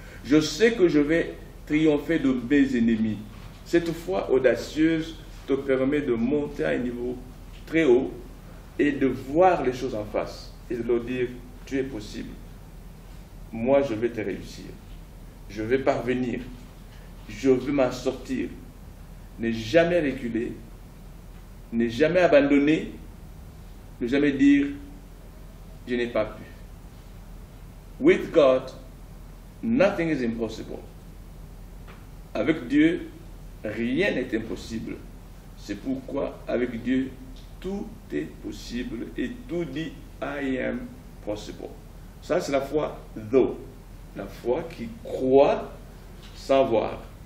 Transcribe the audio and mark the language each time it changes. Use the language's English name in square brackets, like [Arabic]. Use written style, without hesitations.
[French] Je sais que je vais triompher de mes ennemis. Cette foi audacieuse te permet de monter à un niveau très haut et de voir les choses en face et de leur dire, tu es possible. Moi, je vais te réussir. Je vais parvenir. Je veux m'en sortir. Ne jamais reculer. Ne jamais abandonner. Ne jamais dire, je n'ai pas pu. [English] With God, nothing is impossible. [French] Avec Dieu, rien n'est impossible. C'est pourquoi, avec Dieu, tout est possible et tout dit [English] I am possible. [French] Ça, c'est la foi though. La foi qui croit sans voir.